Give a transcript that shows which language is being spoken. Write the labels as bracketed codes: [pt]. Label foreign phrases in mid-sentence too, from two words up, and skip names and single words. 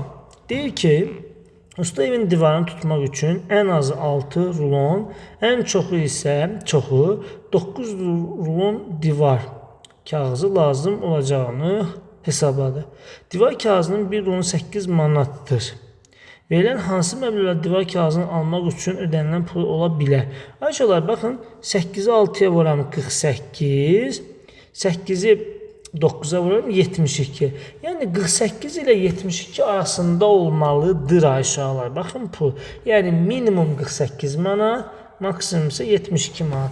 [az] Deyir ki, usta evin divarını tutmaq üçün ən azı 6 rulon, ən çoxu isə 9 rulon divar kağızı lazım olacağını hesabladı. Divar kağızının bir rulonu 8 manatdır. Verilən hansı məbləğdə divar kağızını almaq üçün ödənilən pul ola bilər? [tr] Arkadaşlar baxın, 8'i 6'ya vuram 48, 8'i 9'a vuruyorum 72. Yani 48 ile 72 arasında olmalıdır aşağılar. Bakın pul. Yani minimum 48 manat, maksimum [az] ise [tr] 72 manat.